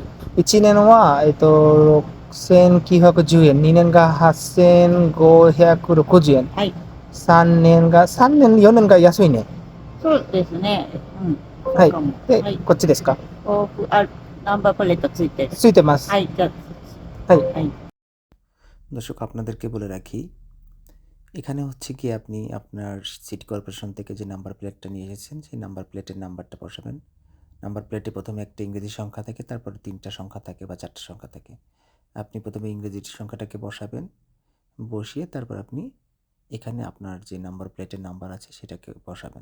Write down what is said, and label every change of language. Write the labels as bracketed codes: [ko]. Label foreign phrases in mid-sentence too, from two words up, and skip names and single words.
[ja] 1 年は、6,910円。2年が8,560円。はい。 3年、4年が安いね。そうですね。うん。はいそうかも。で、はい。こっちですか。ナンバープレートついてる。ついてます。はい。じゃあ、はい。はい。 [bn] দর্শক আপনাদেরকে বলে রাখি, এখানে হচ্ছে কি আপনি আপনার সিটি কর্পোরেশন থেকে যে নাম্বার প্লেটটা নিয়ে এসেছেন সেই নাম্বার প্লেটের নাম্বারটা বসাবেন। নাম্বার প্লেটে প্রথমে একটা ইংরেজি সংখ্যা থাকে, তারপরে 3টা সংখ্যা থাকে বা 4টা সংখ্যা থাকে। আপনি প্রথমে ইংরেজি সংখ্যাটাকে বসাবেন, বসিয়ে তারপর আপনি এখানে আপনার যে নাম্বার প্লেটের নাম্বার আছে সেটাকে বসাবেন।